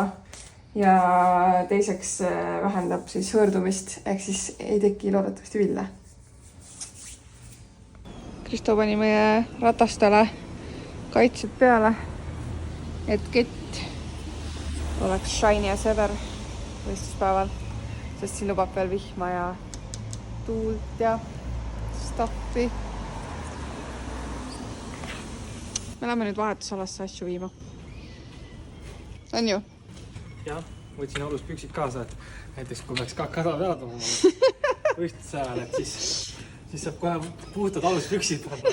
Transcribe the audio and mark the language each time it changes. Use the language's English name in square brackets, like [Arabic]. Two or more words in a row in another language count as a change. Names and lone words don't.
[Estonian] Ja teiseks vähendab siis hõõrdumist, ehk siis ei teki loodetavasti ville. Kristo pani meie ratastele kaitsed peale, et kett oleks [English] shiny as ever [Estonian] võistluspäeval, sest siin lubab veel vihma ja tuult ja staffi. Me läheme nüüd vahetusalasse asju viima. On ju? Jah, võtsin alus püksid kaasa, et näiteks kui peaks kada peale tooma võistluse ajal, et siis saab kohe puhtad alus püksid.